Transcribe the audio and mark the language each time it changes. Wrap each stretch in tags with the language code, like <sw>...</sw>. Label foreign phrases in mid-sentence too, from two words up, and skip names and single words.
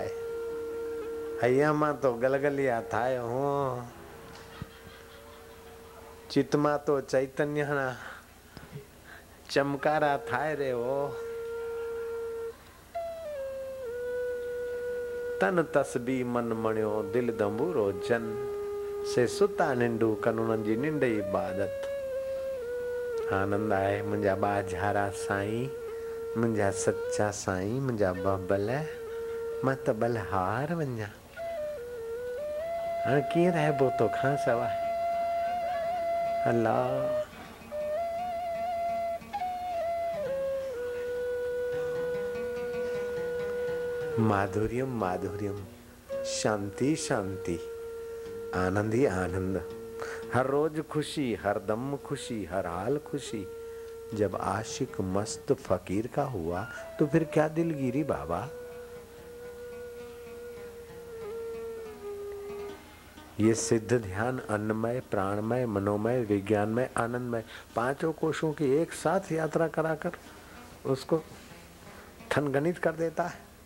<gu>હૈયા માં તો ગલગલિયા થાય હો, ચિત્ત માં તો ચૈતન્ય ના ચમકારા થાય રે હો।</gu> <sd>तन तस्बी मन मणियो, दिल दंबूरो जन, से सुता निंडू कनुन जी निंड इबादत। आनंद आए मुंजा बाझारा साईं, मुंजा सच्चा साईं, मुंजा बबल मत बलहार वञा। हाणे कीअं रहबो तो खां सवाइ?</sd> <hi>अल्लाह माधुर्यम माधुर्यम, शांति शांति, आनंद ही आनंद। हर रोज खुशी, हर दम खुशी, हर हाल खुशी। जब आशिक मस्त फकीर का हुआ तो फिर क्या दिलगिरी बाबा। ये सिद्ध ध्यान अन्नमय, प्राणमय, मनोमय, विज्ञानमय, आनंदमय, पांचों कोशों की एक साथ यात्रा कराकर उसको थनगनित कर देता है।</hi>